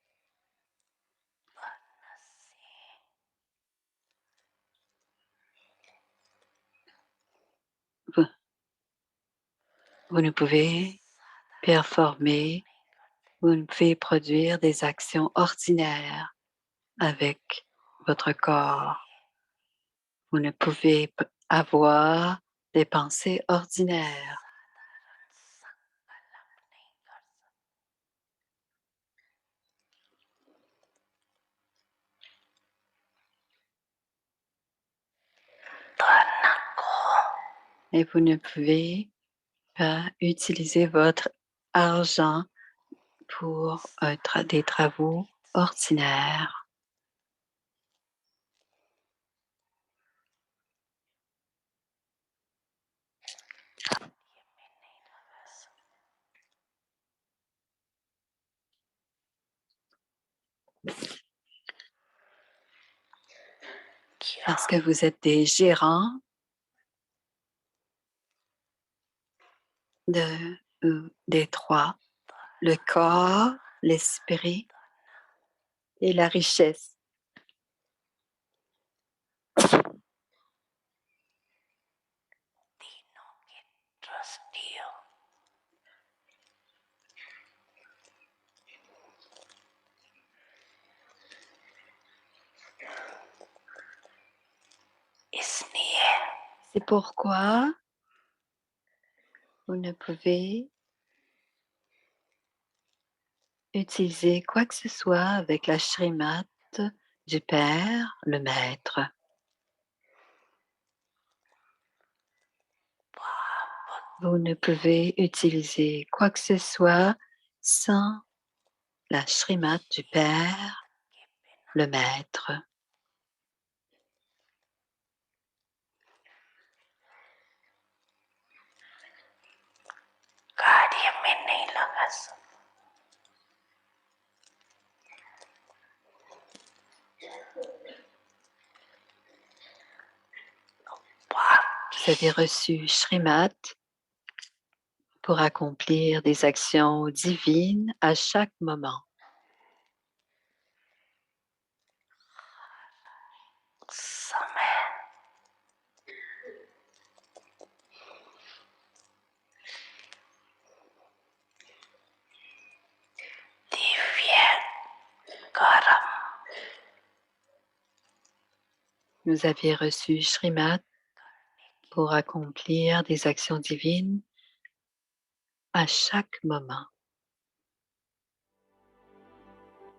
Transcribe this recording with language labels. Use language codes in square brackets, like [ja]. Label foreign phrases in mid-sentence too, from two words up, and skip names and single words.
[fr] Vous, vous ne pouvez performer, vous ne pouvez produire des actions ordinaires avec votre corps. Vous ne pouvez avoir des pensées ordinaires. [hi] धन को [fr] Et vous ne pouvez pas utiliser votre argent pour des travaux ordinaires. Parce que vous êtes des gérants des trois, le corps, l'esprit et la richesse. [hi] तीनों के ट्रस्टी हो इसलिए [fr] C'est pourquoi vous ne pouvez utiliser quoi que ce soit avec la Shrimad du Père, le Maître. Vous ne pouvez utiliser quoi que ce soit sans la Shrimad du Père, le Maître. [hi] कार्य में नहीं लगा सकता [fr] Vous avez reçu Shrimad pour accomplir des actions divines à chaque moment. [hi] समय दिव्य कर्म [fr] Vous aviez reçu Shrimad pour accomplir des actions divines à chaque moment.